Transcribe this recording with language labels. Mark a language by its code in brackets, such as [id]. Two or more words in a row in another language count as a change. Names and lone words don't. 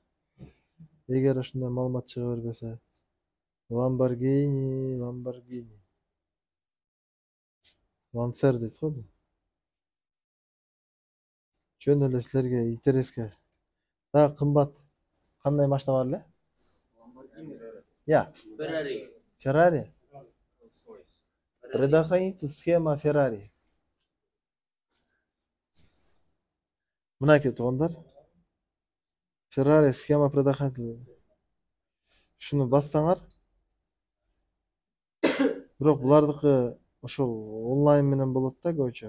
[ky] Эгер ошондой маалымат чыга бербесе, Lamborghini. Lancer дейт го бул. Жөн эле силерге интереске. Дагы кымбат кандай машина бар эле? [ru] Я. Ferrari. Предохранитель схема Ferrari. [ky] Мынакей туугандар. [ru] Ferrari схема предохранитель. [ky] Шуну бассаңар. Бирок булардыкы ошол онлайн менен болот да көбүнчө.